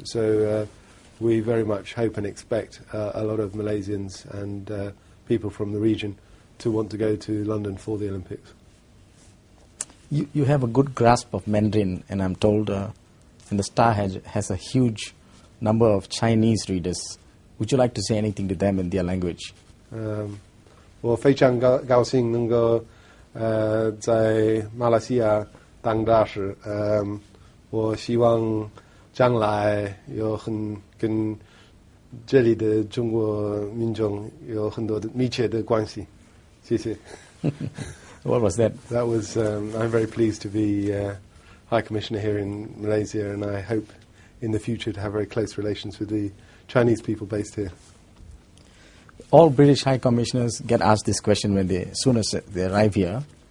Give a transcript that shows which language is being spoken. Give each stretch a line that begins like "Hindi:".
English: So we very much hope and expect a lot of Malaysians and people from the region to want to go to London for the Olympics. You have a good grasp of Mandarin, and I'm told, and the Star has a huge number of Chinese readers. Would you like to say anything to them in their language?
Chinese: 我非常高兴能够在马来西亚当大使。我希望将来跟这里的中国民众有很多的密切的关系。谢谢。
English: What was that? That was, I'm very pleased to be High Commissioner here in Malaysia, and I hope in the future to have very close relations with the Chinese people based here. All British High Commissioners get asked this question as soon as they arrive here.